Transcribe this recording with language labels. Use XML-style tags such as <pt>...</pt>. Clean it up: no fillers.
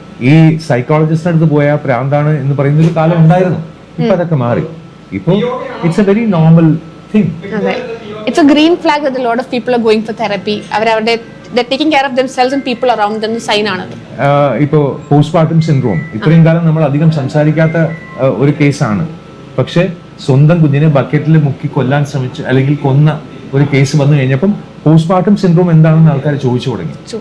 <ml>ഈ സൈക്കോളജിസ്റ്റിന്റെ അടുത്ത് പോയാൽ പ്രാന്താണ് എന്ന് പറയുന്ന ഒരു കാലം ഉണ്ടായിരുന്നു. ഇപ്പൊ അതൊക്കെ മാറി. ഇപ്പൊ</ml> <en>It's a very normal thing. It's a green flag that a lot of people are going for therapy. They're taking care of themselves and people around them.</en> <ml>Sign ആണത്. ഇപ്പോ പോസ്റ്റ്മോർട്ടം സിൻഡ്രോം ഇത്രയും കാലം നമ്മൾ അധികം സംസാരിക്കാത്ത ഒരു കേസാണ്. പക്ഷെ സ്വന്തം കുഞ്ഞിനെ ബക്കറ്റിൽ മുക്കി കൊല്ലാൻ ശ്രമിച്ചു അല്ലെങ്കിൽ കൊന്ന ഒരു കേസ് വന്നു കഴിഞ്ഞപ്പം പോസ്റ്റ്മോർട്ടം സിൻഡ്രോം എന്താണെന്ന് ആൾക്കാർ ചോദിച്ചു തുടങ്ങി.</ml>